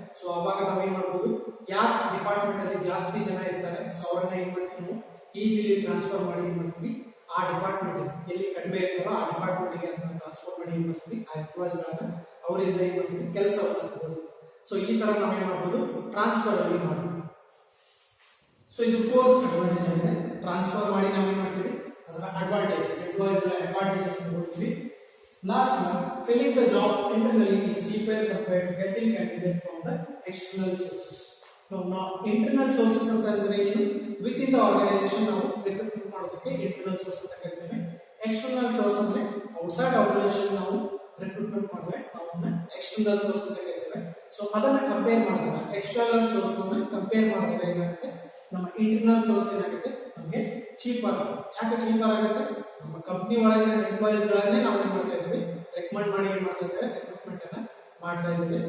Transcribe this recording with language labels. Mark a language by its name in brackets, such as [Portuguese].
[Kannada] So ಅವಾಗ ನಾವೇನ್ ಮಾಡ್ಬೋದು, ಯಾವ ಡಿಪಾರ್ಟ್ಮೆಂಟ್ ಅಲ್ಲಿ ಜಾಸ್ತಿ ಜನ ಇರ್ತಾರೆ, ಸೊ ಅವ್ರನ್ನ ಏನ್ ಮಾಡ್ತೀವಿ, ನಾವು ಈಸಿಲಿ ಟ್ರಾನ್ಸ್ಫರ್ ಮಾಡಿ ಏನ್ ಮಾಡ್ತೀವಿ, ಆ ಡಿಪಾರ್ಟ್ಮೆಂಟ್ ಎಲ್ಲಿ ಕಡಿಮೆ ಇರ್ತಾರೋ ಆ ಡಿಪಾರ್ಟ್ಮೆಂಟ್ಗೆ ಅದನ್ನ ಟ್ರಾನ್ಸ್ಫರ್ ಮಾಡಿ ಏನ್ ಮಾಡ್ತೀವಿ, ಆ ಎಂಪ್ಲಾಯ್ಸ್ಗಳನ್ನ ಅವರಿಂದ ಏನ್ ಮಾಡ್ತೀವಿ, ಕೆಲಸವನ್ನು ತಗೊಳ್ತೀವಿ. ಸೊ ಈ ತರ ನಾವೇನ್ ಮಾಡ್ಬೋದು, ಟ್ರಾನ್ಸ್ಫರ್ ಅಲ್ಲಿ ಮಾಡ್ಬೋದು. ಸೊ ಇದು ಫೋರ್ತ್ ಅಡ್ವಾಂಟೇಜ್ ಆಗಿದೆ. ಟ್ರಾನ್ಸ್ಫರ್ ಮಾಡಿ ನಾವೇನ್ ಮಾಡ್ತೀವಿ, ಅದರ ಅಡ್ವಾಂಟೇಜ್, ಎಂಪ್ಲಾಯ್ಸ್ಗಳ ಅಡ್ವಾಂಟೇಜ್ ಅಂತ ನೋಡ್ತೀವಿ. [English] Last one, filling the jobs internally is cheaper compared to getting candidates from the external sources. [Kannada] Now internal sources ಅಂತಂದ್ರೆ ಏನು, [English] within the organization [Kannada] ನಾವು ರಿಕ್ರೂಟ್ಮೆಂಟ್ ಮಾಡೋದಕ್ಕೆ internal sources ಅಂತ ಕರೀತೀವಿ. external source ಅಂದ್ರೆ [English] outside organization [Kannada] ನಾವು ರಿಕ್ರೂಟ್ಮೆಂಟ್ ಮಾಡಿದ್ರೆ ಅವನ್ನ external source ಅಂತ ಕರೀತೀವಿ. ಸೊ ಅದನ್ನ ಕಂಪೇರ್ ಮಾಡಿದಾಗ external source ಅನ್ನು ಕಂಪೇರ್ ಮಾಡಿದಾಗ ಏನಾಗುತ್ತೆ, ನಮ್ಮ internal source ಏನಾಗುತ್ತೆ ನಮಗೆ ಚೀಪರ್ ಆಗುತ್ತೆ. ಯಾಕೆ ಚೀಪರ್ ಆಗುತ್ತೆ, ನಮ್ಮ ಕಂಪನಿ ಒಳಗಿನ ಎಂಪ್ಲಾಯೀಸ್ ಗಳನ್ನೇ ನಾವು ಏನ್ ಮಾಡ್ತಾ ಇದ್ದೀವಿ, ರೆಕಮೆಂಡ್ ಮಾಡಿ ಏನ್ ಮಾಡ್ತಾ ಇದ್ದೇವೆ, ರಿಕ್ರೂಟ್ಮೆಂಟ್ ಅನ್ನ ಮಾಡ್ತಾ ಇದ್ದೇವೆ.